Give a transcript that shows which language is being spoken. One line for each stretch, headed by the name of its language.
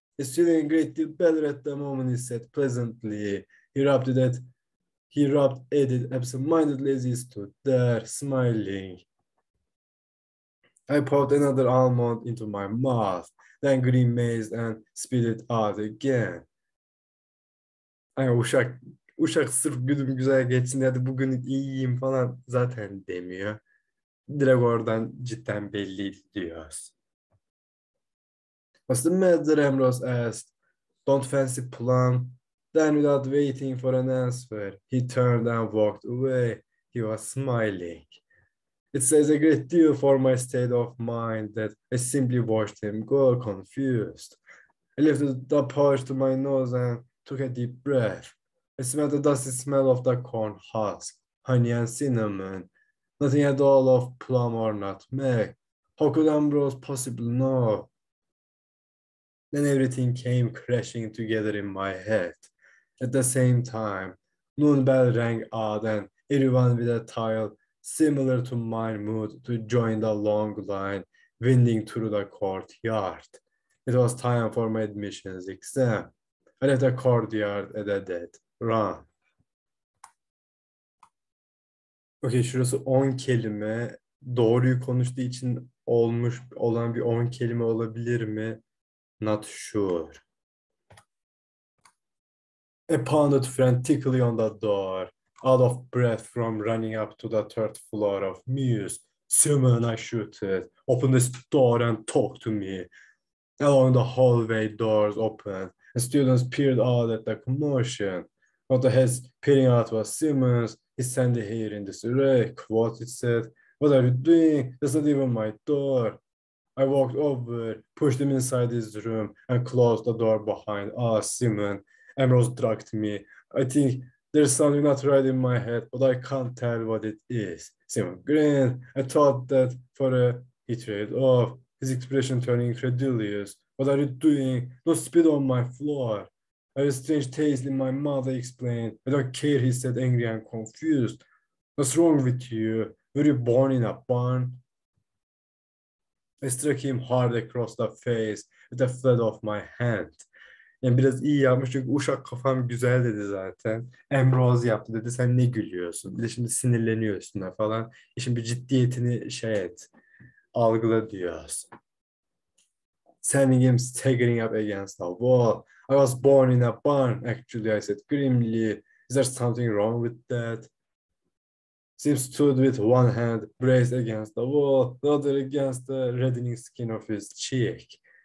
English: It's feeling a great deal better at the moment, he said pleasantly. He rubbed at it absent-mindedly as he stood there, smiling. I popped another almond into my mouth, then grimaced and spit it out again.
Turkish: Ay uşak sırf günüm güzel geçsin hadi bugün iyiyim falan zaten demiyor. Direkt oradan cidden belliydi diyoruz.
English: What's the matter, Ambrose asked. Don't fancy plum? Then without waiting for an answer, he turned and walked away. He was smiling. It says a great deal for my state of mind that I simply watched him go confused. I lifted the pouch to my nose and took a deep breath. I smelled the dusty smell of the corn husk, honey and cinnamon, nothing at all of plum or nutmeg. How could Ambrose possibly know? Then everything came crashing together in my head. At the same time, noon bell rang out and everyone with a tile similar to mine moved to join the long line winding through the courtyard. It was time for my admissions exam. I left the courtyard at a dead run.
Turkish: Okay, şurası 10 kelime. Doğruyu konuştuğu için olan bir 10 kelime olabilir mi?
English: Not sure. I pounded frantically on the door, out of breath from running up to the third floor of Muse. Simon, I shouted, open this door and talk to me. Along the hallway, doors opened, and students peered out at the commotion. One of the heads peering out was Simmons, his sandy hair in disarray. What, it said, what are you doing? That's not even my door. I walked over, pushed him inside his room, and closed the door behind us. Simon, Ambrose drugged me. I think there's something not right in my head, but I can't tell what it is. Simon grinned. I thought that he trailed off, his expression turning incredulous. What are you doing? Don't spit on my floor. I have a strange taste in my mouth, I explained. I don't care, he said, angry and confused. What's wrong with you? Were you born in a barn? I struck him hard across the face with the flat of my hand.
Turkish: Yani biraz iyi yapmış çünkü uşak kafam güzel dedi zaten. Ambrose yaptı dedi sen ne gülüyorsun? Bir de şimdi sinirleniyor üstüne falan. İşin bir ciddiyetini algıla diyoruz.
English: Sending him staggering up against the wall. I was born in a barn, actually, I said grimly. Is there something wrong with that? Sim stood with one hand braced against the wall, the other against the reddening skin of his cheek.